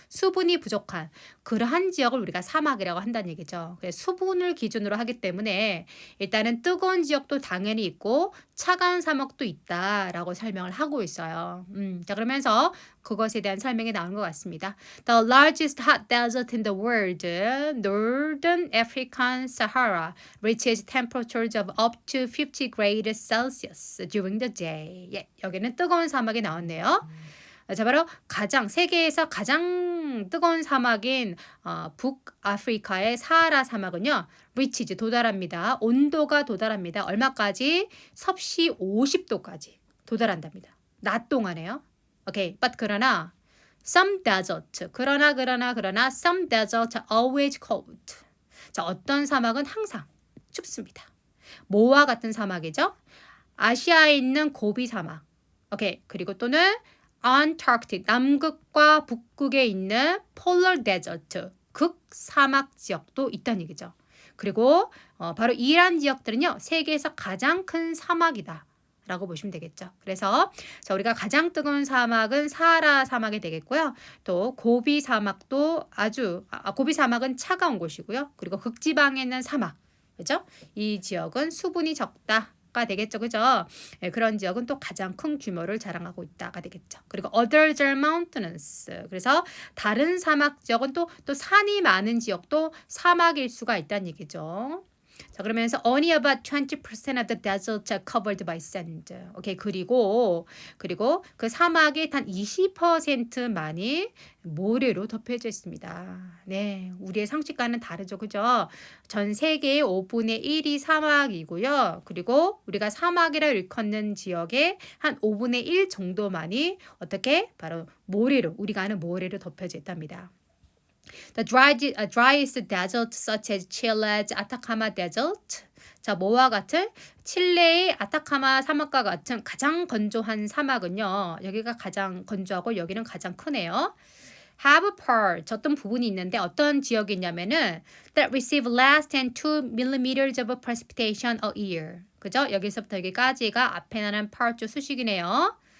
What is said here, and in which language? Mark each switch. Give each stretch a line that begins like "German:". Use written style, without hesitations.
Korean: 수분이 부족한 그러한 지역을 우리가 사막이라고 한다는 얘기죠. 그래서 수분을 기준으로 하기 때문에 일단은 뜨거운 지역도 당연히 있고 차가운 사막도 있다라고 설명을 하고 있어요. 자, 그러면서 그것에 대한 설명이 나온 것 같습니다.
English: The largest hot desert in the world, Northern African Sahara, reaches temperatures of up to 50 degrees Celsius during the day.
Korean: 예, 여기는 뜨거운 사막이 나왔네요. 자, 바로 세계에서 가장 뜨거운 사막인 북아프리카의 사하라 사막은요. reaches 도달합니다. 온도가 도달합니다. 얼마까지? 섭씨 50도까지 도달한답니다. 낮 동안에요. 오케이.
English: but
Korean: 그러나
English: some desert. 그러나 some desert always cold.
Korean: 자, 어떤 사막은 항상 춥습니다. 뭐와 같은 사막이죠? 아시아에 있는 고비 사막. 오케이. 그리고 또는 Antarctic, 남극과 북극에 있는 Polar Desert, 극사막 지역도 있다는 얘기죠. 그리고 바로 이러한 지역들은요. 세계에서 가장 큰 사막이다 라고 보시면 되겠죠. 그래서 자, 우리가 가장 뜨거운 사막은 사하라 사막이 되겠고요. 또 고비 사막도 고비 사막은 차가운 곳이고요. 그리고 극지방에 있는 사막, 그죠? 이 지역은 수분이 적다. 가 되겠죠. 그죠? 네, 그런 지역은 또 가장 큰 규모를 자랑하고 있다가 되겠죠. 그리고
English: other mountains.
Korean: 그래서 다른 사막 지역은 또 산이 많은 지역도 사막일 수가 있다는 얘기죠. 자, 그러면서
English: only about 20% of the desert are covered by sand.
Korean: 오케이. 그리고 그 사막의 단 20%만이 모래로 덮여져 있습니다. 네, 우리의 상식과는 다르죠. 그죠? 전 세계의 5분의 1이 사막이고요. 그리고 우리가 사막이라 일컫는 지역의 한 5분의 1 정도만이 어떻게? 바로 우리가 아는 모래로 덮여져 있답니다.
English: The driest desert such as Chile's Atacama Desert.
Korean: 자, 뭐와 같은? 칠레의 아타카마 사막과 같은 가장 건조한 사막은요. 여기가 가장 건조하고 여기는 가장 크네요.
English: Have parts,
Korean: 어떤 부분이 있는데 어떤 지역이 있냐면은
English: that receive less than 2 millimeters of precipitation a year.
Korean: 그죠? 여기서부터 여기까지가 앞에 나는 part 수식이네요.